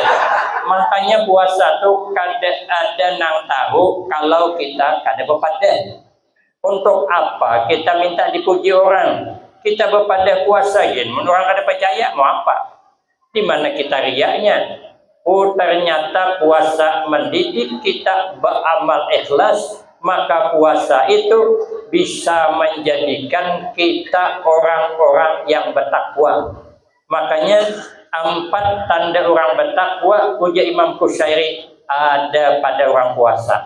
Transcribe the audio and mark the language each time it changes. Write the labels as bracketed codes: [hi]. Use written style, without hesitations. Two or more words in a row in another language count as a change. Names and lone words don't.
[bjn] Makanya puasa tuh kada ada nang tahu kalau kita kada bepada. [id] Untuk apa kita minta dipuji orang? [bjn] Kita bepada puasa gin, menurut orang kada percaya mau apa? [id] Di mana kita riaknya? Oh ternyata puasa mendidik kita beramal ikhlas, maka puasa itu bisa menjadikan kita orang-orang yang bertakwa. Makanya 4 tanda orang bertakwa ujar Imam Qushairi ada pada orang puasa.